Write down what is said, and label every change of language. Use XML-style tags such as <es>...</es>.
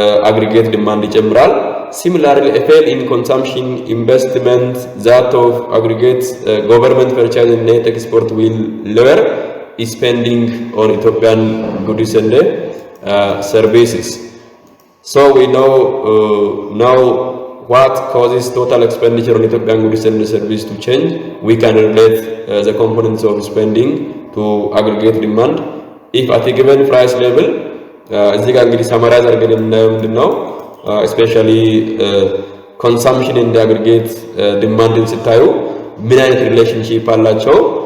<am>አግሪጌት ዲማንድ ይጨምራል።</am> <en>Similarly, a fall in consumption, investment, that of aggregate government purchase and net export will lower spending on Ethiopian goods and services. So we know now what causes total expenditure on Ethiopian goods and services to change. We can relate the components of spending to aggregate demand. If at a given price level,</en> <am>እዚህ ጋር እንግዲህ ሰማራይዝ አድርገን የምናየው ምንድነው?</am> <en>especially consumption and aggregate demand</en> <am>ስታዩ ምን አይነት ሪሌሽንሺፕ አላቸው?</am>